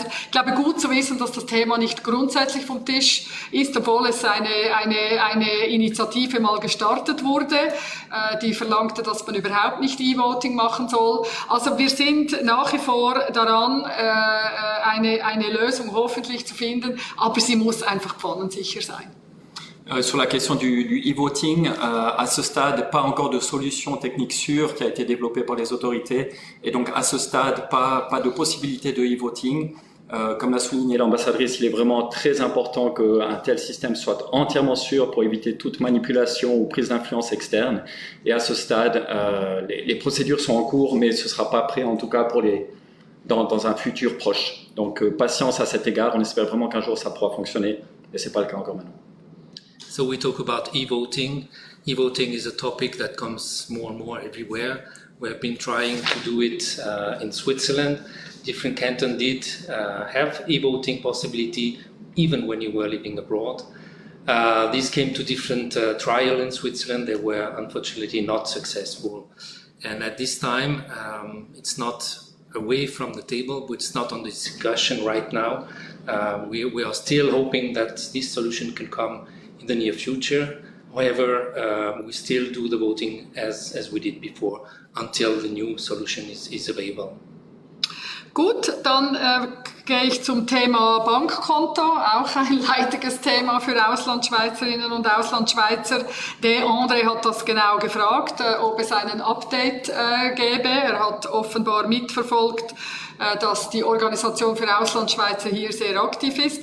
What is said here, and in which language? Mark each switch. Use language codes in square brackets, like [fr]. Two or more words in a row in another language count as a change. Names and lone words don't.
[de] Ich glaube, gut zu wissen, dass das Thema nicht grundsätzlich vom Tisch ist, obwohl es eine Initiative mal gestartet wurde, die verlangte, dass man überhaupt nicht E-Voting machen soll. Also wir sind nach wie vor daran, eine Lösung hoffentlich zu finden, aber sie muss einfach pfannensicher sein. [fr] Sur la question du e-voting, à ce stade, pas encore de solution technique sûre qui a été développée par les autorités. Et donc, à ce stade, pas de possibilité de e-voting. Comme l'a souligné l'ambassadrice, il est vraiment très important qu'un tel système soit entièrement sûr pour éviter toute manipulation ou prise d'influence externe. Et à ce stade, les procédures sont en cours, mais ce ne sera pas prêt, en tout cas, dans un futur proche. Donc, patience à cet égard. On espère vraiment qu'un jour, ça pourra fonctionner. Et ce n'est pas le cas encore maintenant. [en] So we talk about e-voting. E-voting is a topic that comes more and more everywhere. We have been trying to do it in Switzerland. Different cantons did have e-voting possibility even when you were living abroad. These came to different trials in Switzerland. They were unfortunately not successful. And at this time, it's not away from the table, but it's not on the discussion right now. We are still hoping that this solution can come in the near future. However, we still do the voting as we did before until the new solution is available. [de] Gut, dann gehe ich zum Thema Bankkonto, auch ein leidiges Thema für Auslandschweizerinnen und Auslandschweizer. André hat das genau gefragt, ob es einen Update gäbe. Er hat offenbar mitverfolgt, dass die Organisation für Auslandschweizer hier sehr aktiv ist.